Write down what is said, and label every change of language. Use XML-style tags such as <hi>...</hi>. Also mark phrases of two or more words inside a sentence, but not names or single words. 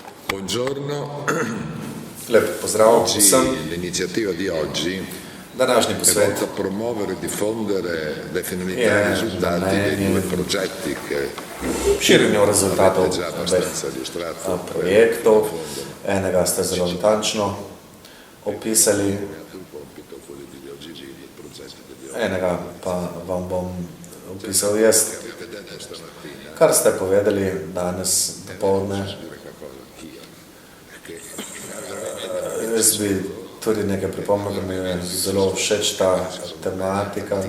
<it>Buongiorno.</it> <sl>Lep pozdrav vsem.</sl> <it>L'iniziativa di oggi</it> <sl>Današnji</sl> <it>è</it> <sl>posvet</sl> <it>volta a promuovere e diffondere le finalità e i risultati dei due progetti che</it> <sl>širjenju rezultatov</sl> <it>avete già abbastanza illustrato.</it> <sl>projektov. Enega ste zelo natančno opisali, enega pa vam bom opisal jaz. Kar ste povedali danes dopoldne, jaz bi tudi nekaj pripomnil, da mi je zelo všeč ta tematika.</sl>